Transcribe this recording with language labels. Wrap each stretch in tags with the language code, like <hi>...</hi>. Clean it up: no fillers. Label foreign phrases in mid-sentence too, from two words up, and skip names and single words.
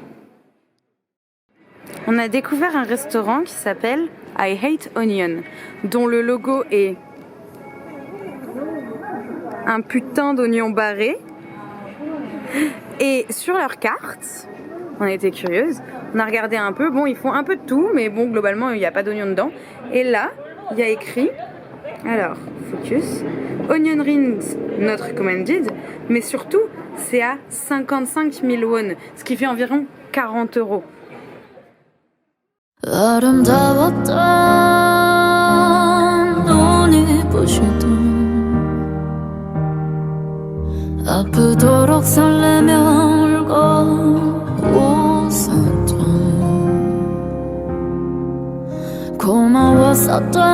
<fr>On a découvert un restaurant qui s'appelle I Hate Onion, dont le logo est un putain d'oignon barré. Et sur leur carte, on était curieuse, on a regardé un peu, bon ils font un peu de tout, mais bon globalement il n'y a pas d'oignon dedans. Et là, il y a écrit, alors focus,</fr> <en>onion rings not recommended,</en> <fr>mais surtout c'est à 55 000 won, ce qui fait environ 40 €.</fr> <ko>아름다웠던 눈이 부시던 아프도록 설레며 울고 웃었던 고마웠었던</ko>